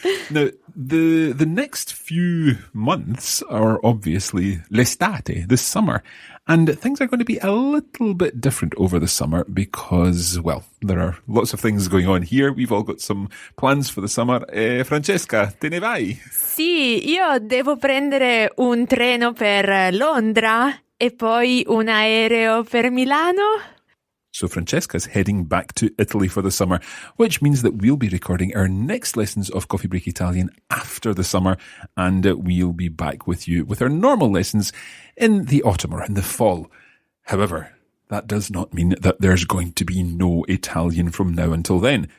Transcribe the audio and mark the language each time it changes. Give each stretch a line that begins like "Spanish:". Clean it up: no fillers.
English: Now, the next few months are obviously l'estate, this summer. And things are going to be a little bit different over the summer because, well, there are lots of things going on here. We've all got some plans for the summer.
Italian: Francesca, te ne vai? Sì, io devo prendere un treno per Londra e poi un aereo per Milano.
English: So Francesca's heading back to Italy for the summer, which means that we'll be recording our next lessons of Coffee Break Italian after the summer, and we'll be back with you with our normal lessons in the autumn or in the fall. However, that does not mean that there's going to be no Italian from now until then.